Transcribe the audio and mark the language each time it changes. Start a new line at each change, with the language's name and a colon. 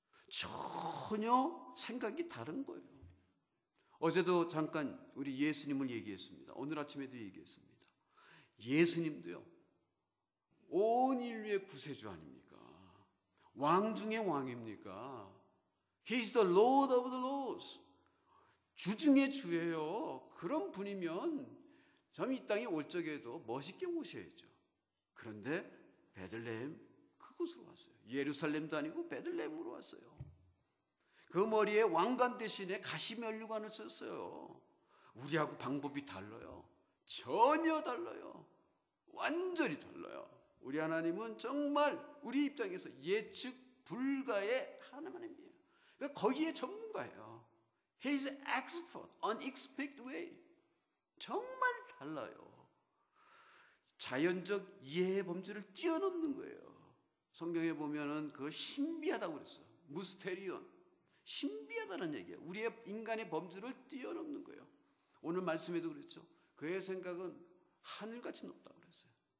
Korean: 전혀 생각이 다른 거예요. 어제도 잠깐 우리 예수님을 얘기했습니다. 오늘 아침에도 얘기했습니다. 예수님도요 온 인류의 구세주 아닙니까? 왕 중의 왕입니까?
English: He's the Lord of the Lords.
Korean: 주 중의 주예요. 그런 분이면 참 이 땅에 올 적에도 멋있게 오셔야죠. 그런데 베들레헴 그곳으로 왔어요. 예루살렘도 아니고 베들레헴으로 왔어요. 그 머리에 왕관 대신에 가시면류관을 썼어요. 우리하고 방법이 달라요. 전혀 달라요. 완전히 달라요. 우리 하나님은 정말 우리 입장에서 예측 불가의 하나님이에요. 그러니까 거기에 전문가예요.
English: He is expert, unexpected way.
Korean: 정말 달라요. 자연적 이해의 범주를 뛰어넘는 거예요. 성경에 보면은 그거 신비하다고 그랬어요. 무스테리온. 신비하다는 얘기예요. 우리의 인간의 범주를 뛰어넘는 거예요. 오늘 말씀에도 그랬죠. 그의 생각은 하늘같이 높다고 그랬어요.